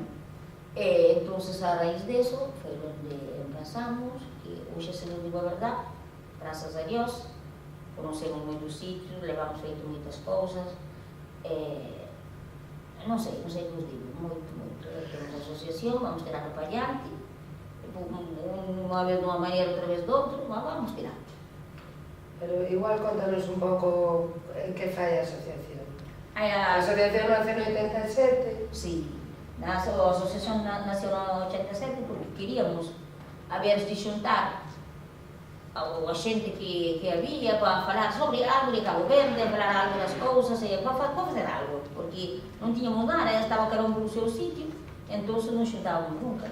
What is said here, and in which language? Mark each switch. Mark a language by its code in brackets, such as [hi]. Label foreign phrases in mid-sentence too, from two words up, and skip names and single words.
[pt] Então, a raiz disso foi onde pensamos, que hoje, se não digo a verdade, graças a Deus, conhecemos muitos sítios, levamos feito muitas coisas. Não sei o que vos digo, muito. Temos associação, vamos tirar o palhante, uma vez de uma maneira, outra vez de outra, mas vamos tirar. [gl] Pero igual contanos un pouco que fai a asociación. A asociación nace no 87? Sí, a asociación nació no 87 porque queríamos haver de xuntar a xente que había para falar sobre algo de Cabo Verde, falar algo das cousas, para fazer algo, porque non tiñamos nada, estaba cada un polo seu sitio, entón non xuntávamos nunca.